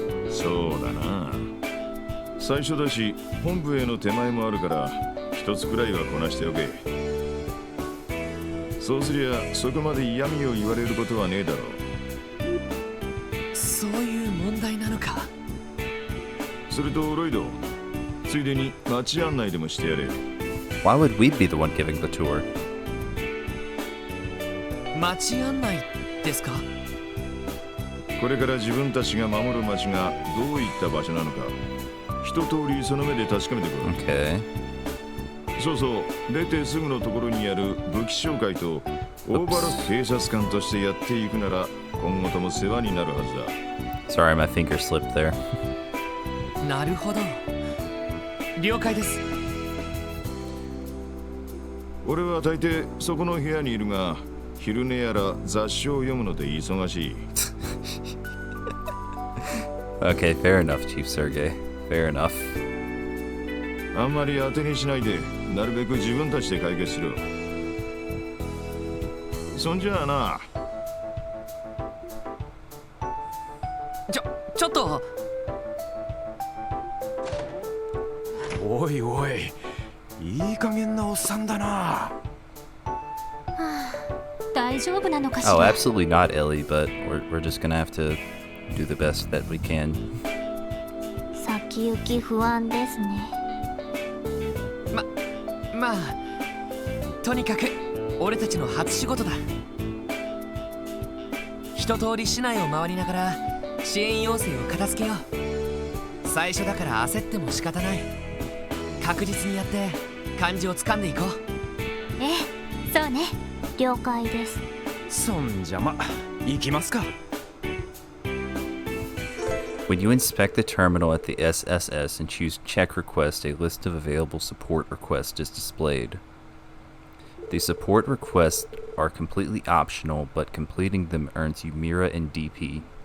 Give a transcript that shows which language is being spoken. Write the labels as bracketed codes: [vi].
[ja] そうだな、最初だし本部への手前もあるから一つくらいはこなしておけ。そうすりゃそこまで嫌味を言われることはねえだろう。そういう問題なのか。それとロイド、ついでに街案内でもしてやれ。 [en] Why would we be the one giving the tour? [ja] 街案内ですか。これから自分たちが守る街がどういった場所なのか一通りその目で確かめてこい。 [en] Okay. [ja] そうそう、出てすぐのところにある武器紹介と大原警察官としてやっていくなら今後とも世話になるはずだ。 [en] Sorry, my finger slipped there. [ja] なるほど、了解です。俺は大抵そこの部屋にいるが、昼寝やら雑誌を読むので忙しい。 [en] Okay, fair enough, Chief Sergey. Fair enough. [ja] あんまり当てにしないで、なるべく自分たちで解決しろ。そんじゃあな。ちょっと。おいおい、いい加減なおっさんだな。大丈夫なのかしら。 [en] Oh, absolutely not, Ellie, but we're just gonna have to do the best that we can. [ja] 先行き不安ですね。まあとにかく俺たちの初仕事だ。一通り市内を回りながら支援要請を片付けよう。最初だから焦っても仕方ない。確実にやって感じをつかんでいこう。ええ、そうね。了解です。そんじゃま、行きますか。 [en] When you inspect the terminal at the SSS and choose Check Request, a list of available support requests is displayed. The support requests are completely optional, but completing them earns you Mira and DP.